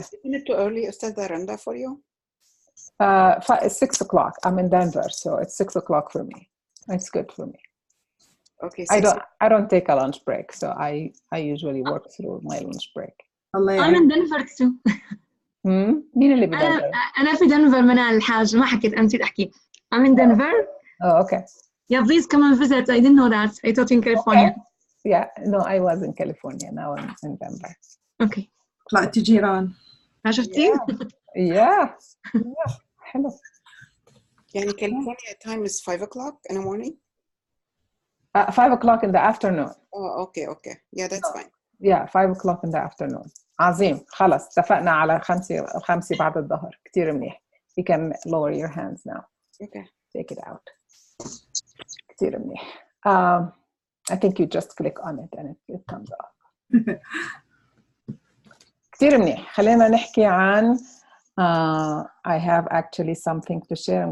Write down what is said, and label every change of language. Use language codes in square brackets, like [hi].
[en] But isn't it too early, Ustaz Randa, for you? It's 6 o'clock. I'm in Denver, so it's 6 o'clock for me. It's good for me. Okay. I don't take a lunch break, so I usually work through my lunch break. I'm in Denver too. [ar] مين اللي بدنفر؟ أنا في دنفر منال الحاج ما حكيت أنا نسيت أحكي. [en] I'm in Denver. Oh, okay. Yeah, please come and visit. I didn't know that. I thought in California. Okay. Yeah, no, I was in California. Now I'm in Denver. Okay. [ar] طلعت جيران. ما شفتي؟ [en] Yeah. [ar] حلو. [en] يعني California time is 5 o'clock in the morning? 5 o'clock in the afternoon. Oh, okay. Yeah, that's fine. Yeah, 5 o'clock in the afternoon. [ar] عظيم. خلاص اتفقنا على 5 بعد الظهر. كتير منيح. [en] You can lower your hands now. Okay. Take it out. [ar] كتير منيح. [en] I think you just click on it and it comes up. [ar] كتير منيح. خلينا نحكي عن [en] I have actually something to share.